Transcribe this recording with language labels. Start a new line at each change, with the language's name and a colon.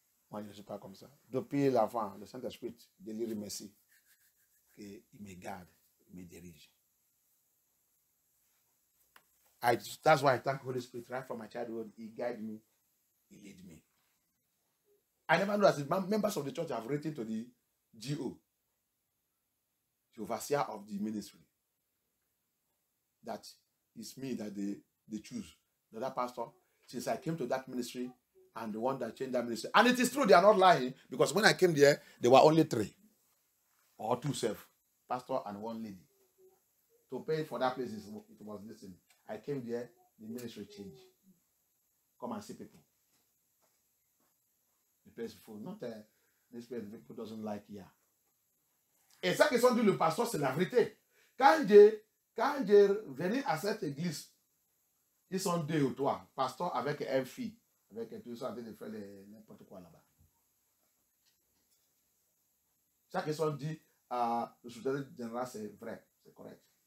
French: Moi, je ne suis pas comme ça. Depuis l'avant, le Saint-Esprit, je lui remercie qu'il me garde, il me dirige.
English: That's why I thank the Holy Spirit. Right from my childhood, He guided me, He led me. I never know that members of the church have written to the GO, the overseer of the ministry. that it's me that they choose. The other pastor, since I came to that ministry, and the one that changed that ministry. And it is true, they are not lying, because when I came there, there were only 3 or 2 self, pastor and 1 lady. To pay for that place, it was listening. I came there, the ministry changed. Come and see people. The place is full. Not this place, people doesn't like here.
French: Et ça qu'ils ont dit le pasteur, c'est la vérité. Quand j'ai venu à cette église, ils sont 2 ou 3, pasteur avec une fille, avec tout ça, en train de faire n'importe quoi là-bas. Ça qu'ils ont dit le soutien général, c'est vrai, c'est correct.